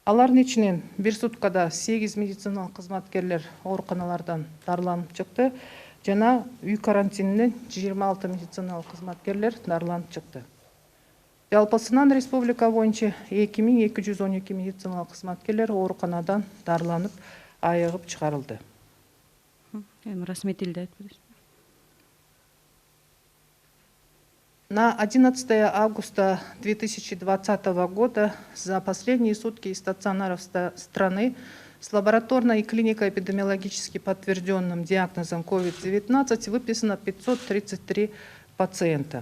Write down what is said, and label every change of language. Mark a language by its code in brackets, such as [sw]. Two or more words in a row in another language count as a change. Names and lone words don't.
[ky] Алардын ичинен бир суткада 8 медициналык кызматкерлер ооруканалардан дарыланып чыкты жана үй карантининен 26 медициналык кызматкерлер дарыланып чыкты. Жалпысынан республика боюнча 2212 медициналык кызматкерлер ооруканадан дарыланып айыгып чыгарылды. Эми расметилди айтып бересиз. [ru] На 11 августа 2020 года за последние сутки из стационаров страны с лабораторно- и клинико-эпидемиологически подтвержденным диагнозом COVID-19 выписано 533 пациента.